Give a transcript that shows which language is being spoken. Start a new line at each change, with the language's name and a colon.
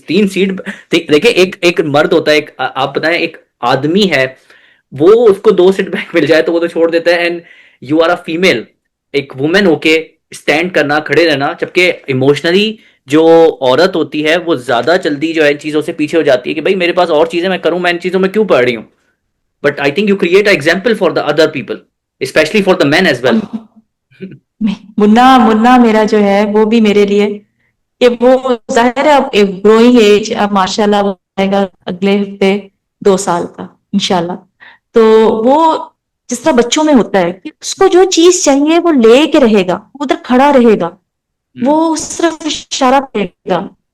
Urdu: 3 set دیکھیں، ایک مرد ہوتا ہے، ایک آپ بتائیں ایک آدمی ہے، وہ اس کو 2 سیٹ بیک مل جائے تو وہ تو چھوڑ دیتا ہے.
English: and you are a female,
Urdu: ایک وومن ہو کے اسٹینڈ کرنا، کھڑے رہنا، جبکہ ایموشنلی جو عورت ہوتی ہے وہ زیادہ جلدی جو ہے چیزوں سے پیچھے ہو جاتی ہے کہ بھائی میرے پاس اور چیزیں میں کروں، میں ان چیزوں میں کیوں پڑھ رہی ہوں.
English: But I think you create a example for the other people, especially for the men as well.
Urdu: منا میرا جو ہے وہ بھی میرے لیے کہ وہ ظاہر ہے اب ایک گروئنگ ایج، اب ماشاء اللہ وہ آئے گا اگلے ہفتے 2 سال کا انشاءاللہ. تو وہ جس طرح بچوں میں ہوتا ہے کہ اس کو جو چیز چاہیے وہ لے کے رہے گا، ادھر کھڑا رہے گا، وہ اس طرف اشارہ کرے گا.